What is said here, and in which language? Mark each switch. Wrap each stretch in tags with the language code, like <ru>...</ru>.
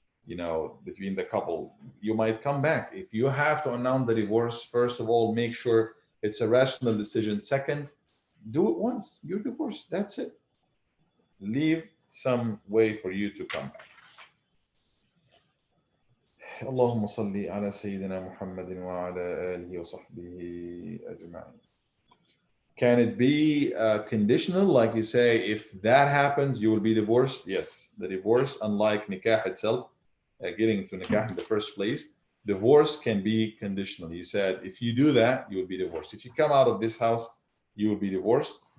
<en>between the couple. You might come back. If you have to announce the divorce, first of all, make sure it's a rational decision. Second, do it once. You're divorced. That's it. Leave some way for you to come back.</en> <ar>اللهم صل على سيدنا محمد وعلى آله وصحبه أجمعين.</ar> <en>Can it be conditional? Like you say, if that happens, you will be divorced? Yes. The divorce, unlike nikah itself, getting to nikah in the first place, divorce can be conditional. You said, if you do that, you will be divorced. If you come out of this house, you will be divorced.</en>